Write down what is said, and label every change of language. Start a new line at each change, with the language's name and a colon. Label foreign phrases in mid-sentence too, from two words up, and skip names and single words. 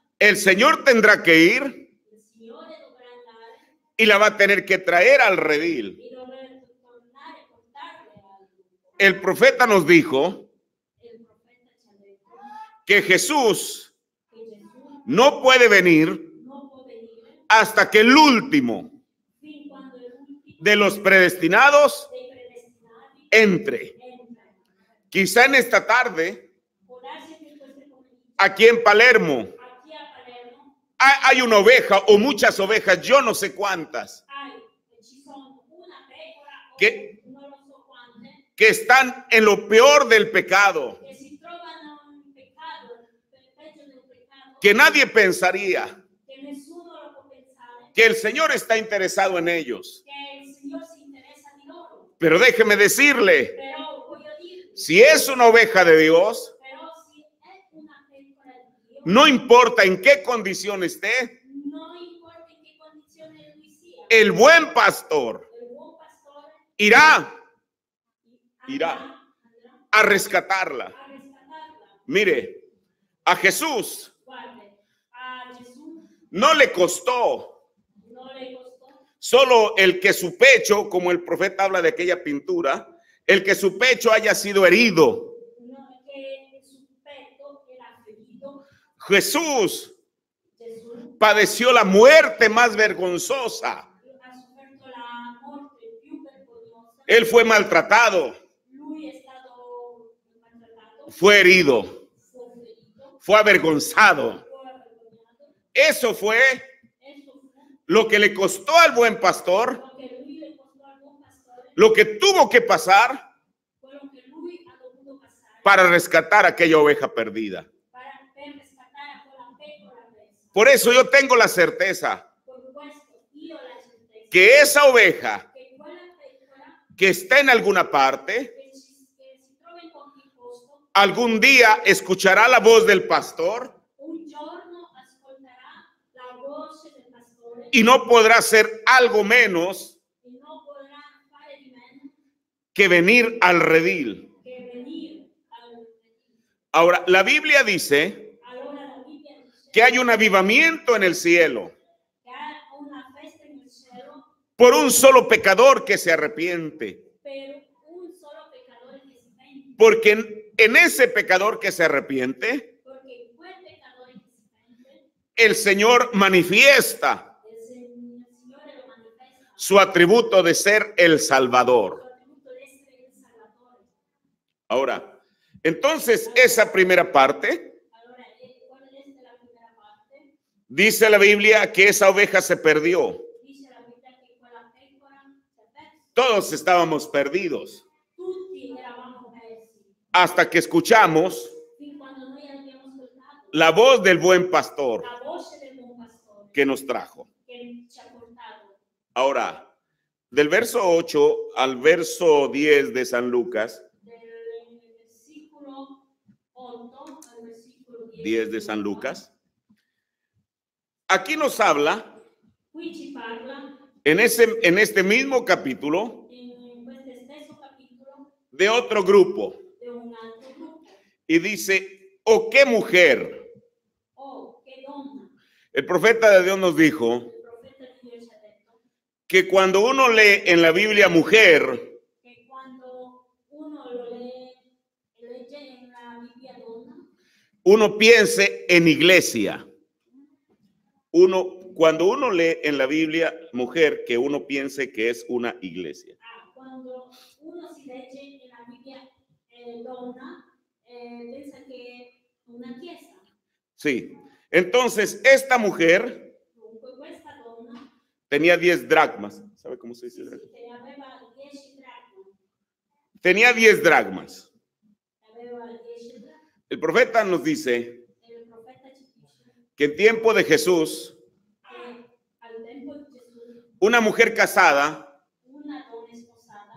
Spanish: el Señor tendrá que ir
Italian: il Signore dovrà andare
Spanish: y la va a tener que traer al redil.
Italian: e dovrà tornare a portarle al gruppo.
Spanish: El profeta nos dijo
Italian: Il profeta ci ha detto
Spanish: que Jesús
Italian: che Gesù
Spanish: no puede venir
Italian: non può venire
Spanish: hasta que el último
Italian: fin quando l'ultimo
Spanish: de los predestinados
Italian: dei predestinati
Spanish: entre.
Italian: entra.
Spanish: Quizá en esta tarde,
Italian: Può darsi che in questo pomeriggio
Spanish: aquí en Palermo, aquí a Palermo hay una oveja o muchas ovejas, yo no sé cuántas,
Italian: ci sono una pecora che o non lo so quante
Spanish: que están en lo peor del pecado,
Italian: che si trovano in peccato, peggio del peccato,
Spanish: que nadie pensaría
Italian: che nessuno lo può pensare,
Spanish: que el Señor está interesado en ellos.
Italian: che il Signore si interessa di loro.
Spanish: Pero déjeme decirle,
Italian: Però voglio dirvi,
Spanish: si es una oveja de Dios,
Italian: però se è una pecora di Dio,
Spanish: no importa en qué condición esté,
Italian: non importa in che condizione lui sia,
Spanish: el buen pastor
Italian: il buon pastore
Spanish: irá
Italian: andrà
Spanish: a rescatarla. a rescatarla. Mire, a Jesús
Italian: Guarde, a Gesù
Spanish: no le costó
Italian: non le costò
Spanish: solo el que su pecho, como el profeta habla de aquella pintura, el que su pecho haya sido herido.
Italian: che il suo petto era ferito.
Spanish: Jesús
Italian: Gesù
Spanish: padeció la muerte más vergonzosa.
Italian: ha sofferto la morte più vergognosa.
Spanish: Él fue maltratado,
Italian: Lui è stato maltrattato,
Spanish: fue herido,
Italian: fu ferito,
Spanish: fue avergonzado.
Italian: fu vergognato.
Spanish: Eso fue
Italian: Esso fu
Spanish: lo que le costó al buen pastor,
Italian: quello che lui le costò al buon pastore,
Spanish: lo que tuvo que pasar
Italian: quello che lui ha dovuto passare
Spanish: para rescatar a aquella oveja perdida.
Italian: per rescattare a quella pecora persa.
Spanish: Por eso yo tengo la certeza
Italian: Per questo io ho la certezza
Spanish: que esa oveja
Italian: che quella pecora
Spanish: que está en alguna parte,
Italian: che si trova in qualche posto
Spanish: algún día escuchará la voz del pastor
Italian: un giorno ascolterà la voce del pastore
Spanish: y no podrá hacer algo menos
Italian: e non potrà fare di meno
Spanish: que venir al redil.
Italian: che venire al
Spanish: Ahora, la Biblia dice
Italian: allora la Bibbia dice
Spanish: que hay un avivamiento en el cielo
Italian: che ha una festa nel cielo
Spanish: por un solo pecador que se arrepiente.
Italian: per un solo peccatore che si pente,
Spanish: Porque en ese pecador que se arrepiente,
Italian: perché quel peccatore che si pente
Spanish: el Señor manifiesta
Italian: il Signore lo manifesta
Spanish: su atributo de ser el Salvador.
Italian: il attributo di essere il Salvatore.
Spanish: Ahora, entonces esa primera parte,
Italian: Allora, qual è la prima parte?
Spanish: dice la Biblia que esa oveja se perdió.
Italian: Dice la Bibbia che quella pecora si è persa.
Spanish: Todos estábamos perdidos
Italian: Tutti eravamo persi,
Spanish: hasta que escuchamos
Italian: fin quando noi abbiamo ascoltato
Spanish: la voz del buen pastor
Italian: la voce del buon pastore
Spanish: que nos trajo.
Italian: che ci ha portato.
Spanish: Ahora, del verso 8 al verso 10 de San Lucas, Del versículo 8 al versículo 10 de San Lucas, aquí nos habla,
Italian: Qui ci parla
Spanish: en este mismo capítulo,
Italian: in questo stesso capitolo
Spanish: de otro grupo.
Italian: di un altro gruppo.
Spanish: Y dice, oh, qué mujer.
Italian: Oh, che donna!
Spanish: El profeta de Dios nos dijo
Italian: Il profeta di Dio ci ha detto
Spanish: que cuando uno lee en la Biblia mujer,
Italian: che quando uno lo legge nella Bibbia donna,
Spanish: uno piense en iglesia. Cuando uno lee en la Biblia mujer, que uno piense que es una iglesia.
Italian: quando uno si legge nella Bibbia donna, pensa che è una chiesa.
Spanish: Sí. Entonces, esta mujer
Italian: Dunque questa
Spanish: tenía 10 dracmas. ¿Sabe cómo se dice dracmas?
Italian: che aveva 10 dracme.
Spanish: Tenía 10 dracmas.
Italian: Aveva 10 dracme.
Spanish: El profeta nos dice
Italian: E il profeta ci dice
Spanish: que en tiempo de Jesús,
Italian: che al tempo di Gesù
Spanish: una mujer casada
Italian: una donna sposata